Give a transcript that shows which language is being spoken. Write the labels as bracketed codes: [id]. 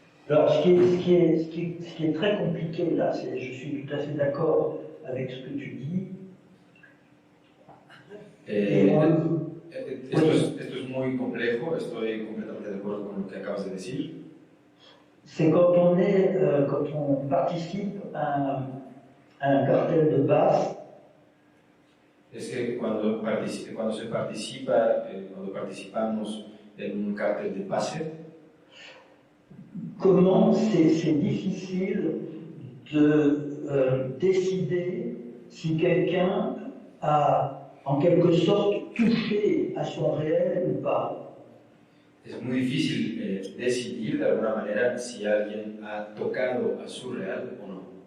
[fr] Alors, ce qui est très compliqué là, je suis tout à fait d'accord avec ce que tu dis. [es] Esto es muy complejo, estoy completamente de acuerdo con lo que acabas de decir. [fr] C'est quand on participe à un cartel de base. [es] Es que cuando participamos en un cartel de base, [fr] comment c'est difficile de décider si quelqu'un a en quelque sorte touché à son réel ou pas. [es] es muy difícil decidir de alguna manera si alguien ha tocado a su real o no.